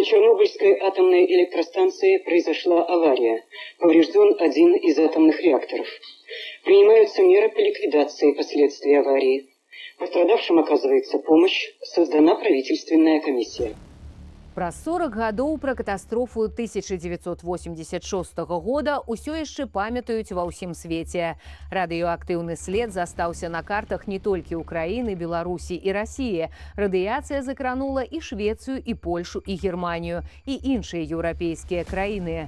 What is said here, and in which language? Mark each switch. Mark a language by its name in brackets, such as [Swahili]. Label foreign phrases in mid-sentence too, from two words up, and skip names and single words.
[Russian] Чернобыльской атомной электростанции произошла авария. Поврежден один из атомных реакторов. Принимаются меры по ликвидации последствий аварии. Пострадавшим оказывается помощь. Создана правительственная комиссия. [Belarusian] Праз 40 гадоў пра катастрофу 1986 года ўсё яшчэ памятаюць ва ўсім свеце. Радыёактыўны след застаўся на картах не толькі Украіны, Беларусі і Расіі. Радыяцыя закранула і Швецыю, і Польшу, і Германію, і іншыя еўрапейскія краіны.